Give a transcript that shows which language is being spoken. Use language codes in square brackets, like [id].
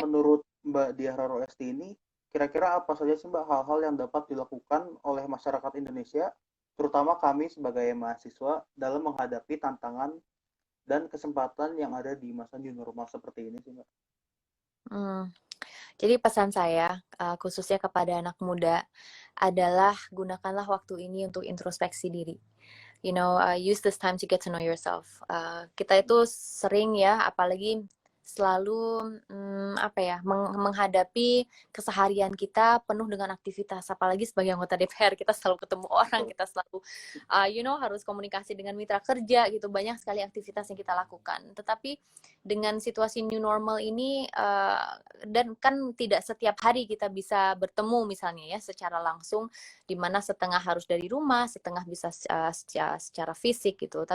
[id] Menurut Mbak Diah Raro Esti ini, kira-kira apa saja sih Mbak hal-hal yang dapat dilakukan oleh masyarakat Indonesia, terutama kami sebagai mahasiswa dalam menghadapi tantangan dan kesempatan yang ada di masa new normal seperti ini sih Mbak? Hmm. Jadi pesan saya, khususnya kepada anak muda, adalah gunakanlah waktu ini untuk introspeksi diri. [en] Use this time to get to know yourself. [id] Kita itu sering ya, apalagi selalu menghadapi keseharian kita penuh dengan aktivitas. Apalagi sebagai anggota DPR, kita selalu ketemu orang, Betul. kita selalu, harus komunikasi dengan mitra kerja gitu. Banyak sekali aktivitas yang kita lakukan. Tetapi dengan situasi new normal ini dan kan tidak setiap hari kita bisa bertemu misalnya ya secara langsung di mana setengah harus dari rumah, setengah bisa secara fisik gitu.